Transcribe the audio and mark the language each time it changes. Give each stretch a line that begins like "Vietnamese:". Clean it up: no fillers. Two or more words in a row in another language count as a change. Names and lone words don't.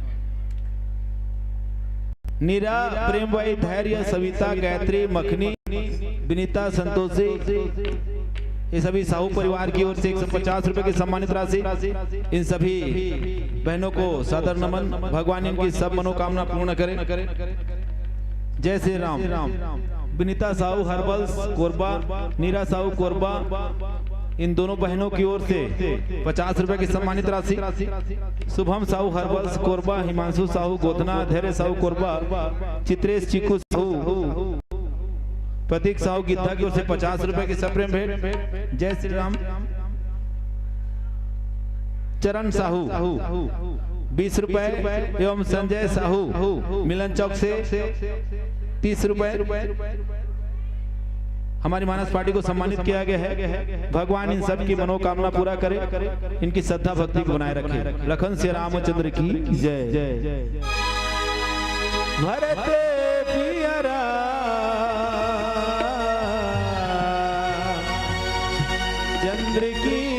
Hindi: नीरा प्रेम भाई धैर्य सविता गायत्री मखनी विनीता संतोषी ये सभी साहू परिवार की ओर से 150 रुपए की सम्मानित राशि इन सभी बहनों को सादर नमन। भगवान इनकी सब मनोकामना पूर्ण करे। जय श्री राम। विनीता साहू हर्बल कोरबा, नीरा साहू कोरबा, इन दोनों बहनों की ओर से 50 रुपए की सम्मानित राशि। शुभम साहू हर्बल्स कोरबा, हिमांशु साहू गोधना, धैर्य साहू कोरबा, चित्रेश चिकू साहू, प्रतीक साहू गिद्धा की ओर से 50 रुपए की सप्रेम भेंट। जय श्री राम। चरण साहू 20 रुपए एवं संजय साहू मिलन चौक से 30 रुपए हमारी मानस पार्टी को सम्मानित किया गया है। भगवान इन सब की मनोकामना पूरा करे, इनकी श्रद्धा भक्ति को बनाए रखे। लखन श्री रामचंद्र की जय। भरत पियरा चंद्र की